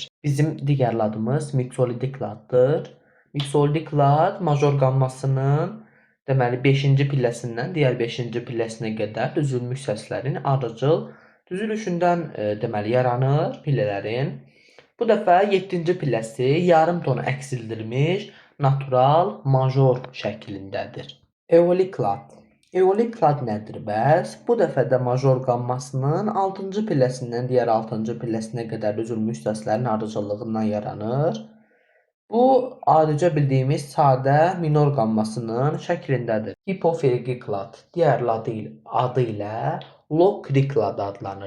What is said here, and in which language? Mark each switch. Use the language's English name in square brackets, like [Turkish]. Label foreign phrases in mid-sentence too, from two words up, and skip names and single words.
[Azerbaijani] Bizim digər ladımız miksolidik laddır. Miksolidik lad major qammasının deməli 5-ci pilləsindən digər 5-ci pilləsinə qədər düzülmüş səslərin ardıcıl düzülüşündən deməli yaranır pillələrin. Bu dəfə 7-ci pilləsi yarım ton əksildirilmiş natural major şəklindədir. Eolik lad. Eolik lad nədir bəs? Bu dəfə də major qammasının 6-cı pilləsindən digər 6-cı pilləsinə qədər düzülmüş səslərin ardıcıllığından yaranır. Bu, adicə bildiyimiz sadə minor qammasının şəklindədir. Hipoferikik lad, digər adı ilə lokrik lad adlanır.